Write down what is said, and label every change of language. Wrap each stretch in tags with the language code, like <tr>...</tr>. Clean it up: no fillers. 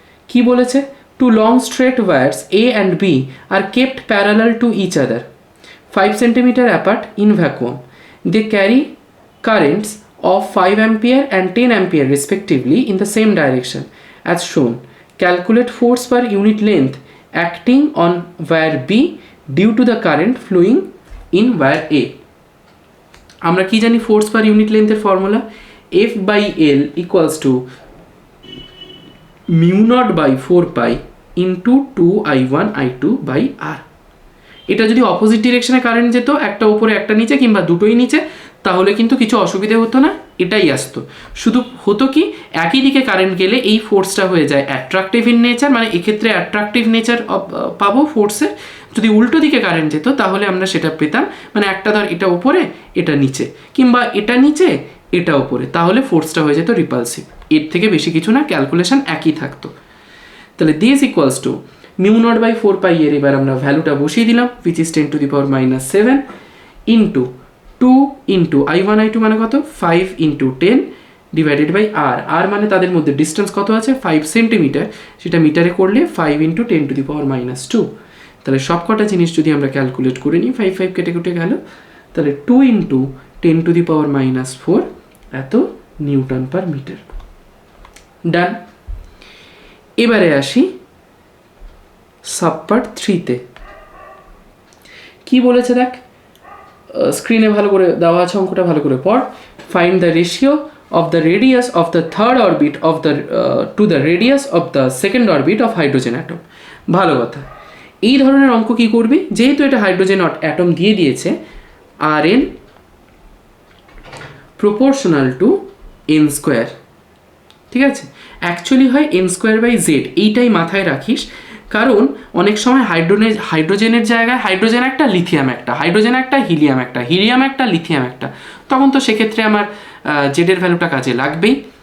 <bn>কি বলেছে,</bn> <en>Two long straight wires A and B are kept parallel to each other 5 centimetre apart in vacuum, they carry currents of 5 ampere and 10 ampere respectively in the same direction as shown. Calculate force per unit length acting on wire B due to the current flowing in wire A.</en> <bn>আমরা কি জানি force per unit লেন্থের formula</bn> <en>F by L equals to mu naught by 4 pi into 2I1 I2 by R.</en> <bn>এটা যদি opposite ডিরেকশনে current যেত, একটা উপরে একটা নিচে কিংবা দুটোই নিচে, তাহলে কিন্তু কিছু অসুবিধে হতো না, এটাই আসতো। শুধু হতো কি একই দিকে কারেন্ট গেলে এই ফোর্সটা হয়ে যায় অ্যাট্রাকটিভ ইন নেচার, মানে এক্ষেত্রে অ্যাট্রাকটিভ নেচার পাবো ফোর্সের। যদি উল্টো দিকে কারেন্ট যেত তাহলে আমরা সেটা পেতাম, মানে একটা ধর এটা উপরে এটা নিচে, কিংবা এটা নিচে এটা উপরে, তাহলে ফোর্সটা হয়ে যেত রিপালসিভ। এর থেকে বেশি কিছু না, ক্যালকুলেশন একই থাকতো। তাহলে this equals to mu naught by 4 pi এর এবার আমরা ভ্যালুটা বসিয়ে দিলাম,</bn> <en>which is 10 to the power -7 into 2 into I1 I2</en> <bn>মানে কত 5 into 10 ডিভাইডেড বাই আর, আর মানে তাদের মধ্যে ডিস্টেন্স কত আছে 5 সেন্টিমিটার, সেটা মিটারে করলে 5 × 10⁻²। তাহলে সব কটা জিনিস যদি আমরা ক্যালকুলেট করে নিই, 5 5 কেটে কেটে গেল, তাহলে 2 × 10⁻⁴ এত নিউটন পার মিটার। ডান। এবারে আসি সাবপার্ট 3-তে। কি বলেছে দেখ, স্ক্রিনে ভালো করে দেওয়া আছে, অঙ্কটা ভালো করে পড়।</bn> <en>Find the ratio of the radius of the third orbit of the to the radius of the second orbit of hydrogen atom।</en> <bn>ভালো কথা, এই ধরনের অঙ্ক কি করবি, যেহেতু এটা হাইড্রোজেন অ্যাটম দিয়ে দিয়েছে, Rn proportional to n square, ঠিক আছে, অ্যাকচুয়ালি হয় n²/z, এইটাই মাথায় রাখিস। কারণ অনেক সময় হাইড্রোজেনের জায়গায় হাইড্রোজেন একটা, লিথিয়াম একটা, হাইড্রোজেন একটা, হিলিয়াম একটা, হিলিয়াম একটা, লিথিয়াম একটা, তখন তো সেক্ষেত্রে আমার জেডের ভ্যালুটা কাজে লাগবেই।</bn>